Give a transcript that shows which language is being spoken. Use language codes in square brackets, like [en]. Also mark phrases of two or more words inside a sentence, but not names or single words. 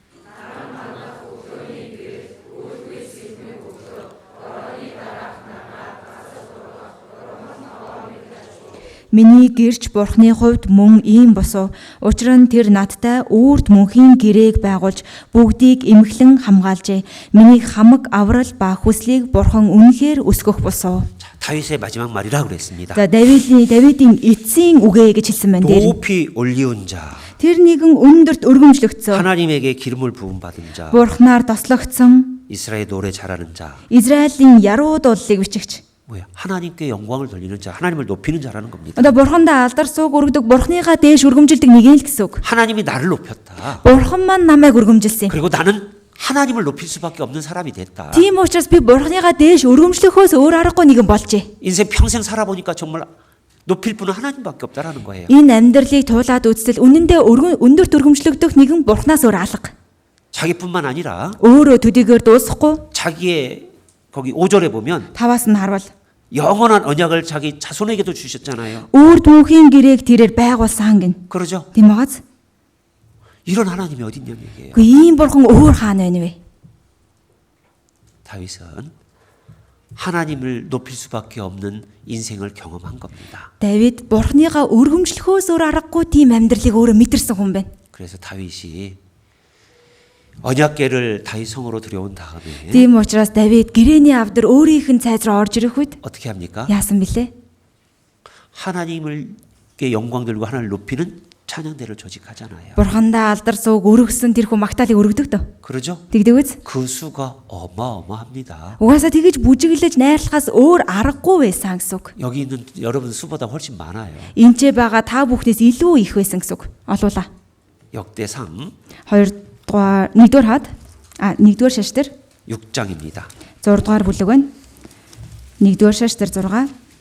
[mn] Миний гэрч бурхны хувьд мөн ийм босов. Учир нь тэр надтай үрд мөнхийн гэрээг байгуулж бүгдийг эмхлэн хамгаалжээ. Миний хамаг аврал ба хүслийг бурхан үнэхээр өсгөх босов. [ko] 다윗의 마지막 말이라고 그랬습니다. [mn] За Давидын эцсийн үгээ гэж хэлсэн байна дээр. [ko] 높이 올리운 자, [mn] Тэр нэгэн өндөрт өргөмжлөгдсөн. [ko] 하나님에게 기름을 부음 받은 자, [mn] Бурхнаар тослогдсон [ko] 이스라엘 노래 잘하는 자. [mn] Израилийн яруу дуулалыг бичигч. [ko] 뭐야? 하나님께 영광을 돌리는 자, 하나님을 높이는 자라는 겁니다. [mn] Одоо бурхандаа алдар сууг өргөдөг бурхныгаа дээш өргөмжилдэг нэгэн л гэсэн үг. [ko] 하나님이 나를 높였다. [mn] Бурхан маань намайг өргөмжилсэн. [ko] 그리고 나는 하나님을 높일 수밖에 없는 사람이 됐다. [mn] Тийм учраас би бурхныгаа дээш өргөмжлөхөөс өөр аргагүй нэгэн болжээ. [ko] 인생 평생 살아보니까 정말 높일 분은 하나님밖에 없다라는 거예요. [mn] Энэ амьдралыг туулаад үзтэл үнэндээ өндөрт өргөмжлөгдөх нэгэн бурхнаас өөр алга. [ko] 자기뿐만 아니라 [mn] Өөрөө төдийгээр дуусахгүй [ko] 자기의 거기 5절에 보면 [mn] таваас нь харвал [ko] 영원한 언약을 자기 자손에게도 주셨잖아요. [mn] үрд мөнхийн гэрээг тэрээр байгуулсан гин. [ko] 그러죠? [mn] Тийм багаз. [ko] 이런 하나님이 어딨냐는 얘기예요. [mn] Гэхдээ ийм бурхан өөр хаана байна вэ? [ko] 다윗은 하나님을 높일 수밖에 없는 인생을 경험한 겁니다. [mn] Давид бурхныгаа өргөмжлөхөөс өөр аргагүй тийм амьдралыг өөрөө мэдэрсэн хүн байна. [ko] 그래서 다윗이 언약궤를 다윗 성으로 들여온 다음에 [mn] Тийм учраас Давид гэрэний авдар өөрийнх нь цайз руу орж ирэх үед [ko] 어떻게 합니까? [mn] яасан бilé? [ko] 하나님께 영광 들고 하나님을 높이는 찬양대를 조직하잖아요. [mn] Бурхандаа алдар сууг өргөсөн тэрхүү магтаалыг өргөдөг дөө. [ko] 그러죠? [mn] Тэгдэг үз? [ko] 그 수가 어마어마합니다. [mn] Угаасаа тэгэж бүжиглэж найрлахаас өөр аргагүй байсан гэсэн үг. [ko] 여기 있는 여러분 수보다 훨씬 많아요. [mn] Энчээ байгаа та бүхнээс илүү их байсан гэсэн үг. Олуула. [ko] 역대상 [mn] 1-р хад 1-р шаш дээр [ko] 6장입니다. [mn] 6 дугаар бүлэг байна. 1-р шаш дээр 6.